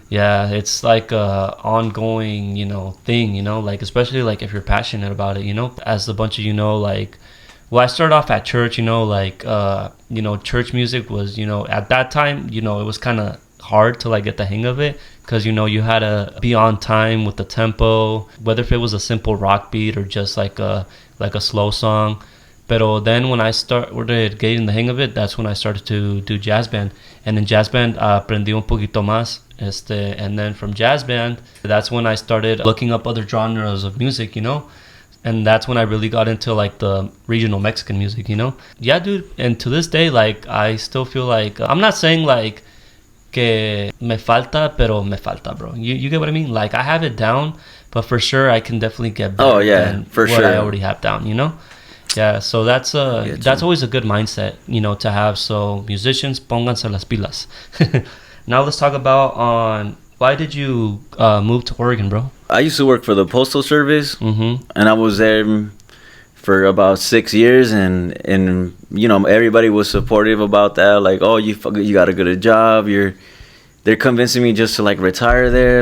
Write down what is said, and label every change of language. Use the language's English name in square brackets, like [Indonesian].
[English] Yeah, it's like a ongoing, thing, like especially like if you're passionate about it, as a bunch of like, well, I started off at church, like church music was, at that time, it was kind of hard to like get the hang of it because you had to be on time with the tempo, whether if it was a simple rock beat or just like a slow song. Pero then when I started getting the hang of it, that's when I started to do jazz band. And in jazz band, [Spanish] aprendí un poquito más. [English] And then from jazz band, that's when I started looking up other genres of music, And that's when I really got into like the regional Mexican music, Yeah, dude. And to this day, like I still feel like I'm not saying like [Spanish] que me falta, pero me falta, [English] bro. You get what I mean? Like I have it down, but for sure I can definitely get better. Oh yeah, than for what sure. I already have down, Yeah, so that's always a good mindset, to have. [Spanish] So musicians, pónganse las pilas. [English] Now let's talk about why did you move to Oregon, bro? I used to work for the Postal Service, Mm-hmm. and I was there for about 6 years, and everybody was supportive about that. Like, oh, you got to get a job. They're convincing me just to like retire there.